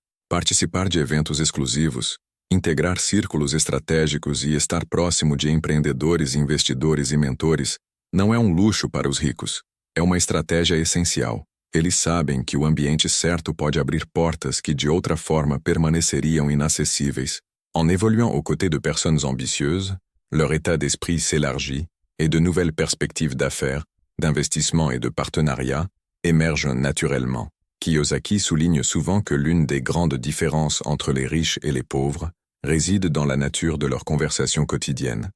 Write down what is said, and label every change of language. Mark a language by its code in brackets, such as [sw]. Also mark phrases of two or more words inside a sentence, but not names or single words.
[pt] Participar de eventos exclusivos, integrar círculos estratégicos e estar próximo de empreendedores, investidores e mentores não é um luxo para os ricos. É uma estratégia essencial. Eles sabem que o ambiente certo pode abrir portas que de outra forma permaneceriam inacessíveis. [fr] En évoluant aux côtés de personnes ambitieuses, leur état d'esprit s'élargit et de nouvelles perspectives d'affaires, d'investissement et de partenariat émergent naturellement. Kiyosaki souligne souvent que l'une des grandes différences entre les riches et les pauvres réside dans la nature de leurs conversations quotidiennes.